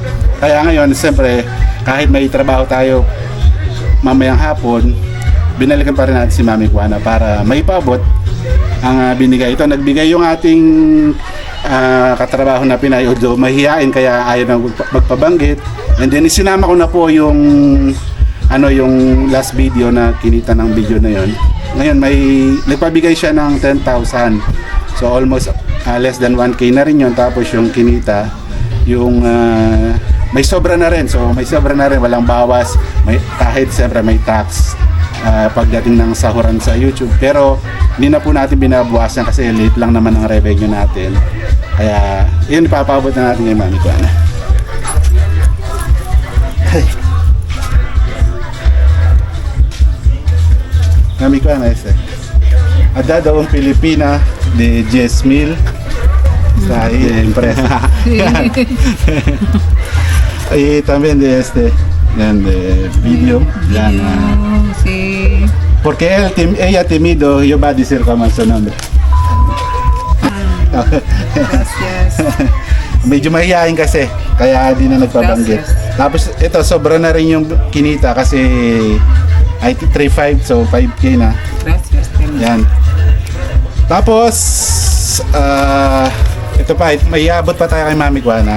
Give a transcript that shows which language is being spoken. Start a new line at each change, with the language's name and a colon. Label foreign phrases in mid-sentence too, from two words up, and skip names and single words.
Filipino: Kaya ngayon, siyempre, kahit may trabaho tayo mamayang hapon, binalikan pa rin natin si Mami Juana para maipabot ang binigay. Ito, nagbigay yung ating katrabaho na Pinay, although mahihain kaya ayaw na magpabanggit.
English: And then
Filipino: isinama ko na po yung yung last video na kinita ng video na yon. Ngayon may nagpabigay siya ng 10,000. So almost less than 1K na rin yun. Tapos yung kinita, yung may sobra na rin. So may sobra na rin, walang bawas. Kahit siyempre may tax pagdating ng sahuran sa YouTube. Pero hindi na po natin binabawasan kasi late lang naman ang revenue natin. Kaya yun, ipapabot na natin kay Mami Juana. Mami Juana, ada daw ang Pilipina de 10,000 sa empresa.
Spanish: Y también de de video. Yan, Sí. porque ella temido, yo va a decir cómo es su nombre. Gracias.
Filipino: Medyo mahihain kasi, kaya di na nagpabanggit.
Spanish: Gracias.
Filipino: Tapos ito, sobra na rin yung kinita kasi ay 3.5, so 5K na.
Spanish: Gracias.
Filipino: Yan. Tapos, ito pa, may iabot pa tayo kay Mami Juana.